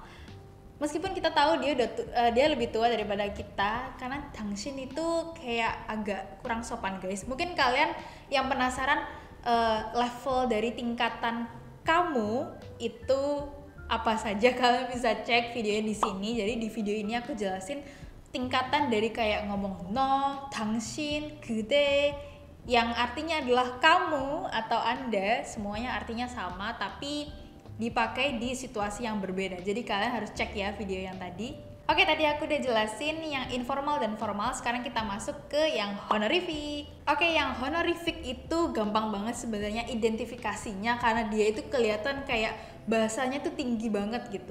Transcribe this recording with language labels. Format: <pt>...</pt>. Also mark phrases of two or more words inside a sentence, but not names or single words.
<id>Meskipun kita tahu dia lebih tua daripada kita, karena 당신 itu kayak agak kurang sopan guys. Mungkin kalian yang penasaran level dari tingkatan kamu itu apa saja, kalian bisa cek videonya di sini. Jadi di video ini aku jelasin tingkatan dari kayak ngomong no,</id> <ko>당신, 그대</ko> <id>yang artinya adalah kamu atau Anda, semuanya artinya sama tapi dipakai di situasi yang berbeda. Jadi kalian harus cek ya video yang tadi. Oke, tadi aku udah jelasin yang informal dan formal, sekarang kita masuk ke yang honorific. Oke, yang honorific itu gampang banget sebenarnya identifikasinya karena dia itu kelihatan kayak bahasanya tuh tinggi banget gitu.</id>